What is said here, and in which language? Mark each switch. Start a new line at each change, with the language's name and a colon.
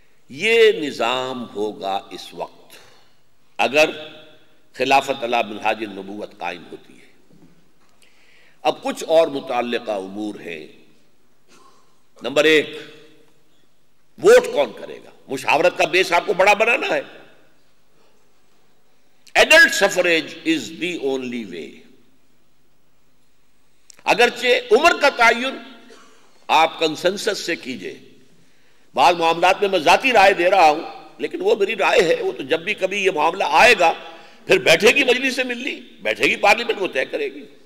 Urdu: یہ نظام ہوگا اس وقت اگر خلافت علی منہاج النبوت قائم ہوتی ہے. اب کچھ اور متعلقہ امور ہیں. نمبر 1، ووٹ کون کرے گا؟ مشاورت کا بیس آپ کو بڑا بنانا ہے.
English: Adult suffrage is the only way.
Urdu: اگرچہ عمر کا تعین آپ کنسنسس سے کیجئے، بعض معاملات میں ذاتی رائے دے رہا ہوں، لیکن وہ میری رائے ہے، وہ تو جب بھی کبھی یہ معاملہ آئے گا پھر بیٹھے گی مجلس ملی، بیٹھے گی پارلیمنٹ، وہ طے کرے گی.